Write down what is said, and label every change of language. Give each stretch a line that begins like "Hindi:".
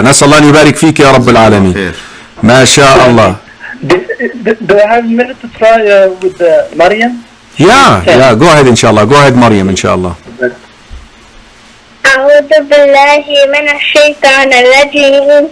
Arabic: نسأل الله أن يبارك فيك يا رب العالمين. ما شاء الله.
English: Do I have a minute to try with Maryam? Yeah, go ahead
Arabic: إن شاء الله.
English: Go ahead Maryam إن شاء الله.
Arabic: أعوذ بالله من الشيطان الرجيم.